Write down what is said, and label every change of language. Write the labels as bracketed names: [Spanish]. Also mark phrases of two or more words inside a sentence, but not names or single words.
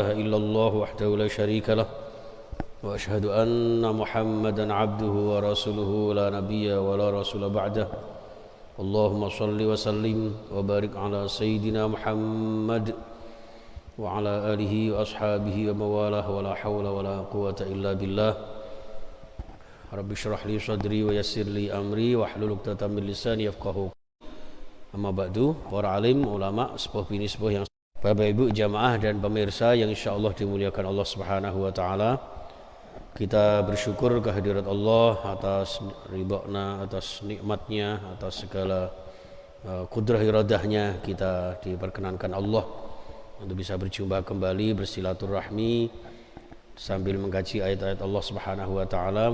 [Arabic] إلا الله وحده لا شريك له وأشهد أن محمدا عبده ورسوله لا نبي ولا رسول بعده اللهم صل وسلم وبارك على سيدنا محمد وعلى آله وأصحابه وموالاه ولا حول ولا قوة إلا بالله رب اشرح لي صدري ويسر لي أمري واحلل عقدة من لساني يفقهوا. أما بعد, [Indonesian] para alim, ulama, sepuh bini sepuh yang Bapak Ibu jamaah dan pemirsa yang insyaallah dimuliakan Allah [Arabic] سبحانه وتعالى. [Indonesian] Kita bersyukur kehadirat Allah atas ridha-Nya, atas nikmatnya, atas segala kudrah iradahnya kita diperkenankan Allah untuk bisa berjumpa kembali bersilaturahmi sambil mengkaji ayat-ayat Allah [Arabic] سبحانه وتعالى.